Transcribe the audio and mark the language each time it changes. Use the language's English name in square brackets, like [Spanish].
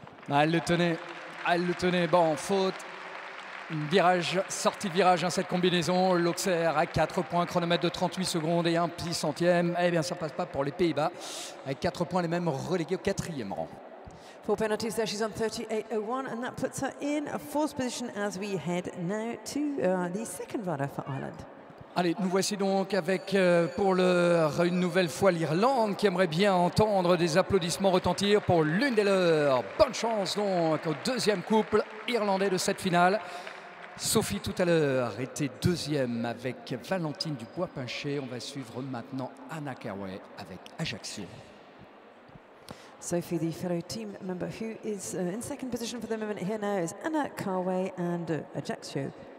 [French] Ah, elle le tenait. Elle le tenait. Bon, faute. Virage, sortie de virage, hein, cette combinaison. L'Auxerre à 4 points, chronomètre de 38 secondes et un petit centième. Eh bien, ça ne passe pas pour les Pays-Bas. Avec 4 points, les mêmes relégués au 4e rang. [English] 4 penalties there, she's on 38.01, and that puts her in a 4th position as we head now to the second rider for Ireland. [French] Allez, nous voici donc avec, pour une nouvelle fois, l'Irlande qui aimerait bien entendre des applaudissements retentir pour l'une des leurs. Bonne chance donc au 2e couple irlandais de cette finale. Sophie, tout à l'heure, était 2e avec Valentine Dubois-Pincher. On va suivre maintenant Anna Carway avec Ajaccio. [English] Sophie, the fellow team member who is in 2nd position for the moment here now, is Anna Carway and Ajaccio.